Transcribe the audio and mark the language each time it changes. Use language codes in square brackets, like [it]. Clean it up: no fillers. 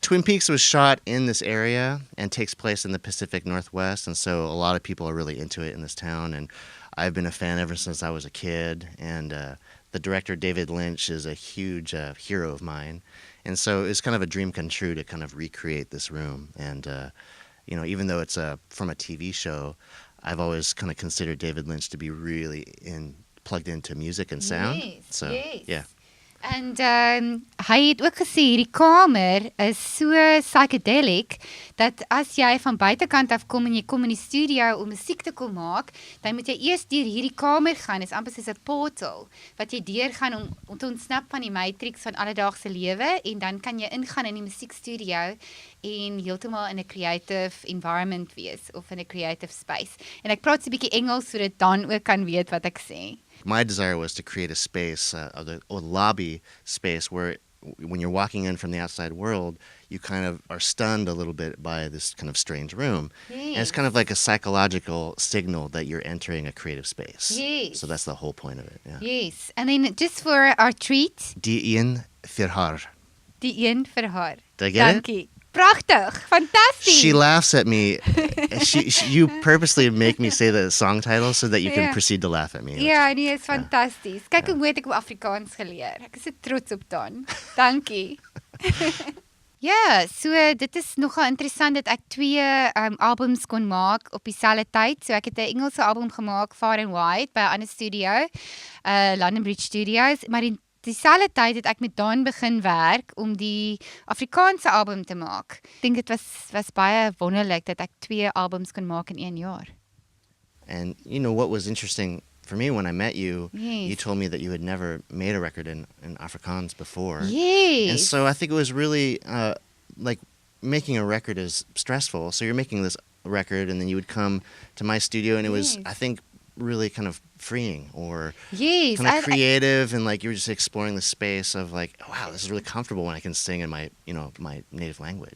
[en] Twin Peaks was shot in this area and takes place in the Pacific Northwest, and so a lot of people are really into it in this town, and I've been a fan ever since I was a kid, and the director David Lynch is a huge hero of mine, and so it's kind of a dream come true to kind of recreate this room, and even though it's from a TV show, I've always kind of considered David Lynch to be really plugged into music and sound. Yes, so, yes. Yeah. [af] En hy het ook gesê, die kamer is so psychedelic, dat as jy van buitekant af kom en jy kom in die studio om musiek te kom maak, dan moet jy eers deur hierdie kamer gaan, is amper soos 'n portal, wat jy deurgaan om te ontsnap van die matrix van alledaagse lewe, en dan kan jy ingaan in die musiekstudio en heeltemal in 'n [en] creative environment [af] wees, of in 'n [en] creative space. [af] En ek praat so 'n bietjie Engels, sodat Dan ook kan weet wat ek sê. [en] My desire was to create a space, a lobby space, where when you're walking in from the outside world, you kind of are stunned a little bit by this kind of strange room. Yes. And it's kind of like a psychological signal that you're entering a creative space. Yes. So that's the whole point of it. Yeah. Yes. And then just for our treat, [af] Die een vir haar. die een vir haar. [en] Did I get [af] Dankie. Pragtig, fantasties. [en] She laughs at me. You purposely make me say the song title so that you can proceed to laugh at me. [af] Ja, nee, is fantasties. Kyk hoe mooi ek op Afrikaans geleer. Ek is so trots op Dan. Dankie. Ja, so dit is nogal interessant dat ek 2 albums kon maak op dieselfde tyd. So ek het 'n Engelse album gemaak, Far and Wide, by 'n ander studio, London Bridge Studios, maar dieselfde tyd het ek met Dan begin werk om die Afrikaanse album te maak. Ek dink dit was baie wonderlik dat ek 2 albums kon maak in 1 jaar. [en] And what was interesting for me when I met you, Yes. you told me that you had never made a record in Afrikaans before. Yes. And so I think it was really like making a record is stressful. So you're making this record and then you would come to my studio and it was, I think, really kind of freeing or kind of creative, and like you were just exploring the space of like, oh, wow, this is really comfortable when I can sing in my my native language.